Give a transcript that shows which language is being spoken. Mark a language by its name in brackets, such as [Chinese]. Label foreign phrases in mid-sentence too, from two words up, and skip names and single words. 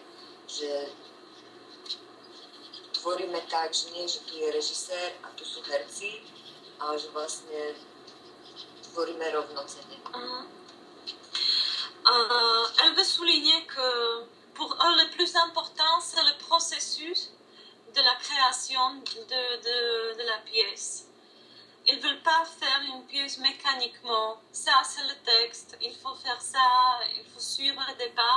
[Slovak] Že tvoríme tak, že nie, že tu je režisér a tu sú herci, ale že vlastne tvoríme rovnocenne. [French] Elle veut souligner que pour eux, le plus important, c'est le processus de la création de la pièce. Ils ne veulent pas faire une pièce mécaniquement. Ça, c'est le texte. Il faut faire ça. Il faut suivre des pas.